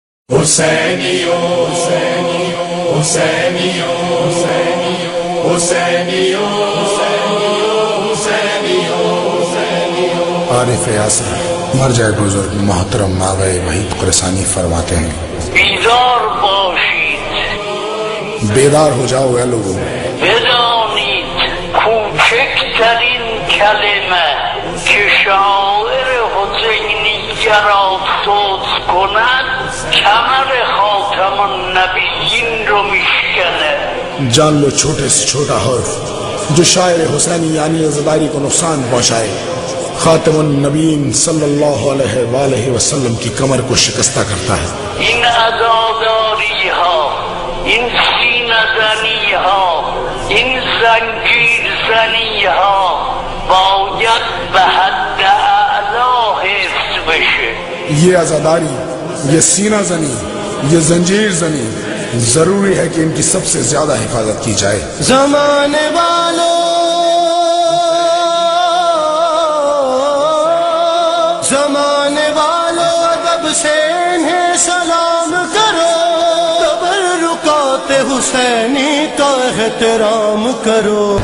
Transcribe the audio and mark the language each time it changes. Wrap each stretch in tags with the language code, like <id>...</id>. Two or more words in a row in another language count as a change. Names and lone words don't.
<ur>حسینیو حسینیو حسینیو حسینیو عارف یاسر مرجع بزرگ محترم ماوے وحید قرسانی فرماتے ہیں،</ur> <fa>بیدار باشید،</fa> <ur>بیدار ہو جاؤ اے لوگوں،</ur> <fa>بدانید کوچکترین کلمه که شاعر حسینیه را صوت کند کمر خاتم النبیین رو میشکنه.</fa> <ur>جان لو چھوٹے سے چھوٹا حرف جو شاعر حسینی یعنی عزاداری کو نقصان پہنچائے خاتم النبیین صلی اللہ علیہ وآلہ وسلم کی کمر کو شکستہ کرتا ہے۔</ur> <fa>این عزاداری ها، این سینه زنی ها، این زنجیر زنی ها باید به حد اعلا حفظ بشه.</fa> <ur>یہ عزاداری، یہ سینہ زنی، یہ زنجیر زنی ضروری ہے کہ ان کی سب سے زیادہ حفاظت کی جائے۔ زمانے والوں، زمانے والوں ادب سے انہیں سلام کرو، تبرکات حسینی کا احترام کرو۔</ur>